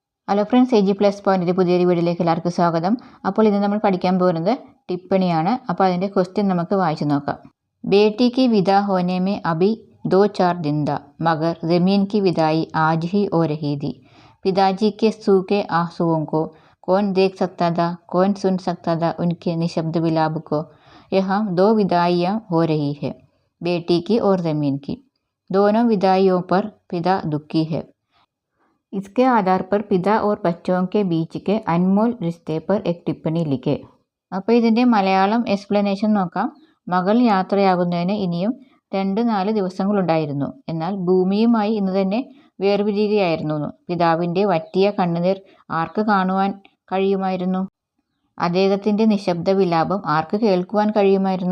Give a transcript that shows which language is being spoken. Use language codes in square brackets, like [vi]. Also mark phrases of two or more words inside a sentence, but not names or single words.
[ml] ഹലോ ഫ്രണ്ട്സ്, AG പ്ലസ് പോയിന്റിൻ്റെ പുതിയൊരു വീഡിയോയിലേക്ക് എല്ലാവർക്കും സ്വാഗതം. അപ്പോൾ ഇന്ന് നമ്മൾ പഠിക്കാൻ പോകുന്നത് ടിപ്പണിയാണ്. അപ്പോൾ അതിൻ്റെ ക്വസ്റ്റ്യൻ നമുക്ക് വായിച്ചു നോക്കാം. [hi] बेटी की विदा होने में अभी 2-4 दिन था, मगर ज़मीन की विदाई आज ही हो रही थी. पिताजी के सूखे आंसुओं को कौन देख सकता था, कौन सुन सकता था उनके निशब्द विलाप को. यहाँ 2 विदाइयाँ हो रही है, बेटी की और ज़मीन की. दोनों विदाइयों पर पिता दुखी है. इसके आधार पर पिता और बच्चों के बीच के अनमोल रिश्ते पर एक टिप्पणी लिखे. [ml] അപ്പോൾ ഇതിൻ്റെ മലയാളം എക്സ്പ്ലനേഷൻ നോക്കാം. മകൾ യാത്രയാകുന്നതിന് ഇനിയും 2-4 ദിവസങ്ങളുണ്ടായിരുന്നു. എന്നാൽ ഭൂമിയുമായി ഇന്ന് തന്നെ വേർപിരിയുകയായിരുന്നു. പിതാവിൻ്റെ വറ്റിയ കണ്ണുനീർ ആർക്ക് കാണുവാൻ കഴിയുമായിരുന്നു? അദ്ദേഹത്തിൻ്റെ നിശബ്ദ വിലാപം ആർക്ക് കേൾക്കുവാൻ കഴിയുമായിരുന്നു?